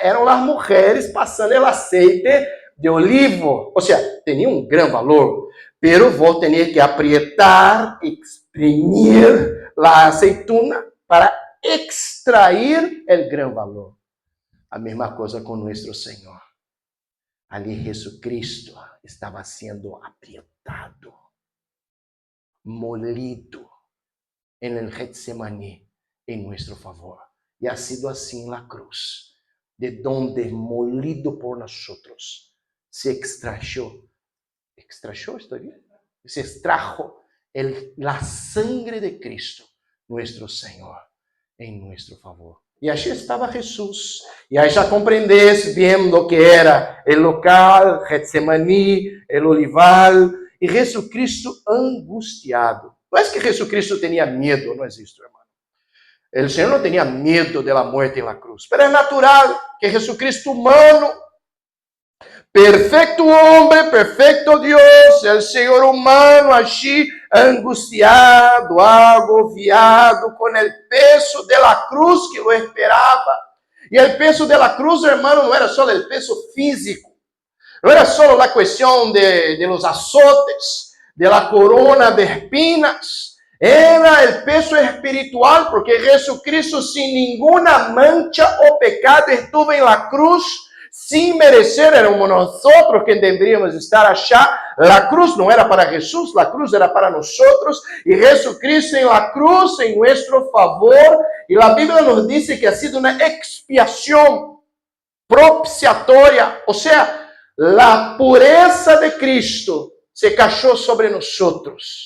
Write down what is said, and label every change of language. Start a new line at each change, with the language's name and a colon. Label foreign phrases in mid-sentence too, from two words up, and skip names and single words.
Portuguese: Eram as mulheres passando o
Spanish: aceite de olivo.
Portuguese: Ou seja, tinha um grande valor. Pero vou ter que apretar, exprimir a aceituna para extrair o gran valor. A mesma coisa com nosso Senhor. Ali Jesucristo estava sendo aprietado,
Spanish: molido en el Getsemaní en nuestro favor. Y ha sido así en la cruz, de donde molido por nosotros se extrajo, ¿estoy bien? Se extrajo la sangre de Cristo, nuestro Señor, en nuestro favor.
Portuguese: E allí estava Jesus. E aí já compreendes bem o que era o local, Getsemaní, o olival, e Jesucristo angustiado. Não é que Jesucristo tinha medo, não é isso, irmão. O Senhor não tinha medo da morte na cruz, mas é natural que Jesucristo humano, perfeito homem, perfeito Deus, o Senhor humano,
Spanish: allí angustiado, agobiado,
Portuguese: com o peso da cruz que o esperava. E o peso da cruz, hermano, não era só o peso físico, não era só a questão
Spanish: de los azotes, de la corona de espinas,
Portuguese: era o peso espiritual, porque Jesucristo, sem nenhuma mancha ou pecado,
Spanish: estuvo em la cruz, sin merecer, éramos nosotros que deberíamos estar allá. La cruz no era para Jesús, la cruz era para nosotros, y Jesucristo en la cruz en nuestro favor, y la Biblia nos dice que ha sido una expiación propiciatoria, o sea, la pureza de Cristo se cayó sobre nosotros.